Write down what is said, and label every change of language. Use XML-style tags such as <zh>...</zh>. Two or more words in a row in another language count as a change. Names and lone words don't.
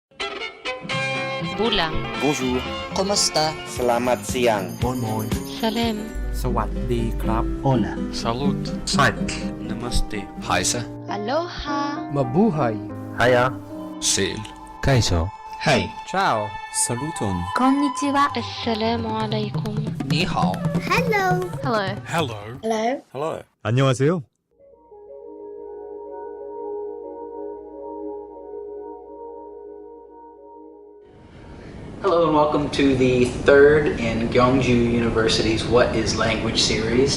<fj>Bula.</fj> <fr>Bonjour.</fr> <tl>Kumusta?</tl> <id>Selamat siang.</id> <de>Moin moin.</de> <ar>Salam.</ar> <th>สวัสดีครับ</th> <es>Hola.</es> <fr>Salut. Saik.</fr> <hi>Namaste. Haisa.</hi> <haw>Aloha.</haw> <tl>Mabuhay.</tl> <en>Hiya. Seal. Kaiso. Hey.</en> <it>Ciao.</it> <eo>Saluton.</eo> <ja>Konnichiwa.</ja> <ar>السلام عليكم.</ar> <zh>你好.</zh> <en>Hello. Hello. Hello. Hello.</en> <ko>안녕하세요.</ko> <en>Hello and welcome to the third in Gyeongju University's What is Language series.</en>